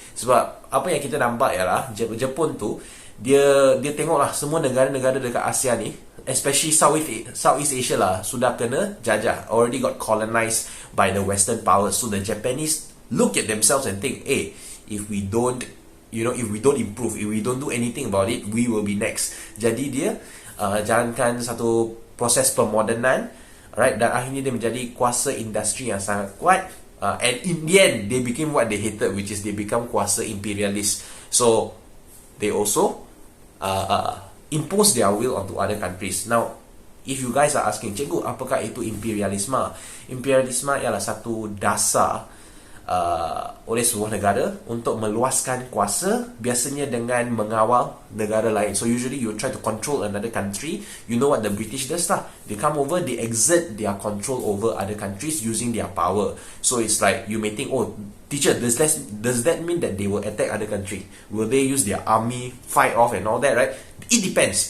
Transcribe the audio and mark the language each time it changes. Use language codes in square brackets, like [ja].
[ms] Sebab apa yang kita nampak ialah Jepun tu, dia tengoklah semua negara-negara dekat Asia ni, [en] especially Southeast Asia [ms] lah, sudah kena jajah, [en] already got colonized by the Western powers. So the Japanese look at themselves and think, hey, if we don't improve, if we don't do anything about it, we will be next. [ms] Jadi dia jalankan satu proses pemodenan, right, dan akhirnya dia menjadi kuasa industri yang sangat kuat. [en] And in the end, they became what they hated, which is they become kuasa imperialist. So they also impose their will onto other countries. Now, if you guys are asking, [ms] cikgu, apakah itu imperialisme? Imperialisme ialah satu dasar oleh sebuah negara untuk meluaskan kuasa, biasanya dengan mengawal negara lain. [en] So usually you try to control another country. You know what the British does lah, they come over, they exert their control over other countries using their power. So it's like, you may think, oh teacher, does that mean that they will attack other country? Will they use their army, fight off and all that, right? It depends.